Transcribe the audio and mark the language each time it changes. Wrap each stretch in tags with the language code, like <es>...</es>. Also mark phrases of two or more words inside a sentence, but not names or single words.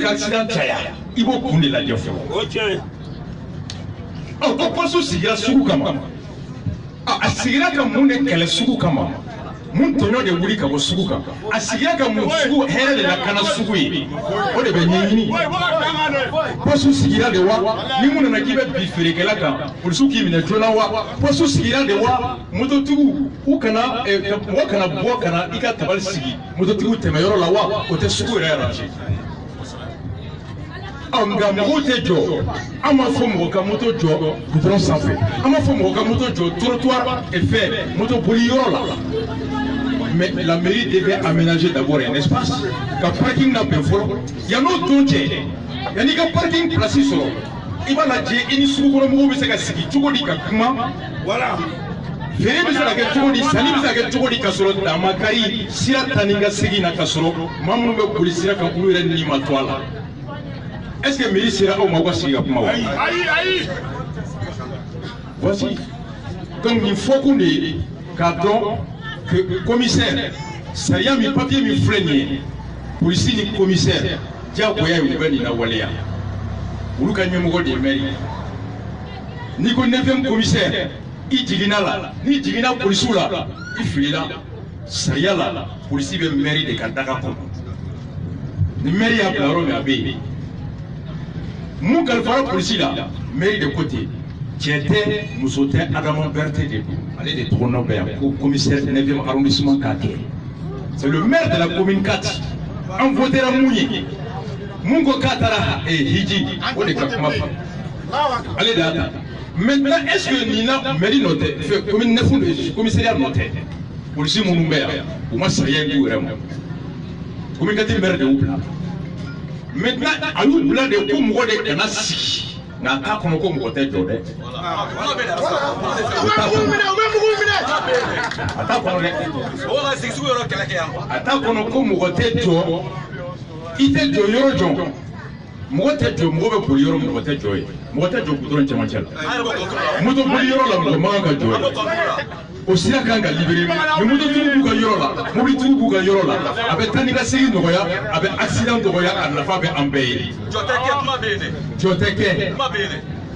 <bm>ka accident caya i b'o kun de lajɛ fɔlɔ ko paso sigira sugu kama a sigira ka mun de kɛlɛ sugu kama mun tɔɲɔ de wuli ka bɔ sugu kan a sigira ka mun sugu hɛrɛ de lakana sugu ye o de bɛ ɲɛɲini paso sigira de wa ni mun nana k'i bɛ bi feerekɛla kan polisiw k'i minɛ joona wa paso sigira de wa mototigiw u kana mɔgɔ kana bɔ ka na i ka tabali sigi mototigiw tɛmɛyɔrɔ la wa o tɛ sugu yɛrɛ arrange nka mɔgɔw tɛ jɔ an m'a fɔ mɔgɔ ka moto jɔ goudron sanfɛ an m'a fɔ mɔgɔ ka moto jɔ trottoir fɛ moto boli yɔrɔ la mais</bm> <fr>la mairie devait aménager d'abord un espace</fr> <bm>ka parking labɛn fɔlɔ yan'o don cɛ yan'i ka parking place sɔrɔ i b'a lajɛ i ni sugukɔnɔmɔgɔw bɛ se ka sigi cogo di ka kuma feere bɛ se ka kɛ cogo di sanni bɛ se ka kɛ cogo di ka sɔrɔ damakari sira ta ni ka segin na ka sɔrɔ maa minnu bɛ boli sira kan olu yɛrɛ ni ma to a la</bm> <fr>est-ce que mairie</fr> <bm>sera aw ma ka sigi ka kuma wa</bm> <fr>voici donc</fr> <bm>nin fɔkun de ye k'a dɔn</bm> <fr>que commissaire</fr> <bm>sariya min papier min filɛ nin ye polisi ni commissaire diyagoya ye u bɛ nin lawaleya olu ka ɲɛmɔgɔ de ye maire ye n'i ko 9e commissaire i jiginna la n'i jiginna polisiw la i filila sariya la polisi bɛ maire de ka daga kɔnɔ ni maire y'a bila yɔrɔ min a bɛ yen mun kalifara polisi la maire de côté cɛ tɛ muso tɛ Adama Berete de don ale de tɔgɔ bɛ yan ko commissaire 9e arrondissement k'a kɛ</bm> <fr>c'est le maire de la commune</fr> <bm>4 an votera mun ye mun ko k'a taara hiji o de ka kuma fa ale de y'a ta</bm> <fr>maintenant est-ce que</fr> <bm>nin na mairie nɔ tɛ commune 9 commissariat nɔ tɛ polisi minnu bɛ yan u ma sariya in d'u yɛrɛ ma commune 4 maire de y'u bila maintenant a y'u bila de ko mɔgɔ de kana sigi nka a t'a kɔnɔ ko mɔgɔ tɛ jɔ dɛ a t'a kɔnɔ dɛ a t'a kɔnɔ ko mɔgɔ tɛ jɔ i tɛ jɔ yɔrɔ jɔ mɔgɔ tɛ jɔ mɔgɔ bɛ boli yɔrɔ mɔgɔ tɛ jɔ ye mɔgɔ tɛ jɔ goudron cɛmancɛ la moto boli yɔrɔ la mɔgɔ man kan ka jɔ ye o sira kan ka libéré mais mototigiw b'u ka yɔrɔ la mobilitigiw b'u ka yɔrɔ la a bɛ taa ni ka segin nɔgɔya a bɛ accident nɔgɔya a nafa bɛ an bɛɛ ye jɔ tɛ kɛ kuma bɛ yen dɛ jɔ tɛ kɛ kuma bɛ yen dɛ</bm>